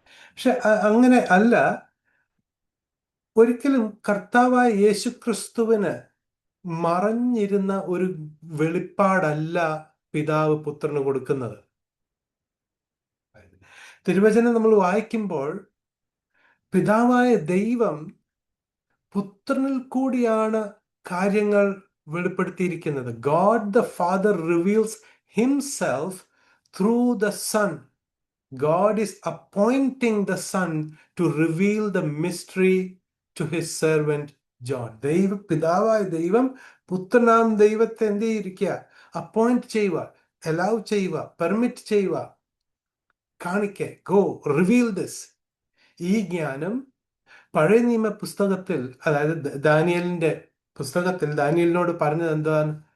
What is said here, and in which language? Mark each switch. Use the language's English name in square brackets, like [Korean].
[Malayalam] പക്ഷെ അങ്ങനെ അല്ല. ഒരിക്കലും കർത്താവായ യേശുക്രിസ്തുവിന് മറഞ്ഞിരുന്ന ഒരു വെളിപ്പാടല്ല പിതാവ് പുത്രന് കൊടുക്കുന്നത്. തിരുവചനം നമ്മൾ വായിക്കുമ്പോൾ പിതാവായ ദൈവം പുത്രനിൽ കൂടിയാണ് കാര്യങ്ങൾ വെളിപ്പെടുത്തിയിരിക്കുന്നത്. [English] God the Father reveals himself through the Son. God is appointing the Son to reveal the mystery to his servant John. [Malayalam] പിതാവായ ദൈവം പുത്രനാം ദൈവത്തെ എന്ത് ചെയ്തിരിക്കുക? അപ്പോയിന്റ് ചെയ്യുക, അലൗ ചെയ്യുക, പെർമിറ്റ് ചെയ്യുക, കാണിക്കെ, [English] Go reveal this. [Malayalam] ഈ ജ്ഞാനം പഴയ നിയമ പുസ്തകത്തിൽ, അതായത് ദാനിയലിന്റെ പുസ്തകത്തിൽ ദാനിയലിനോട് പറഞ്ഞത് എന്താണ്?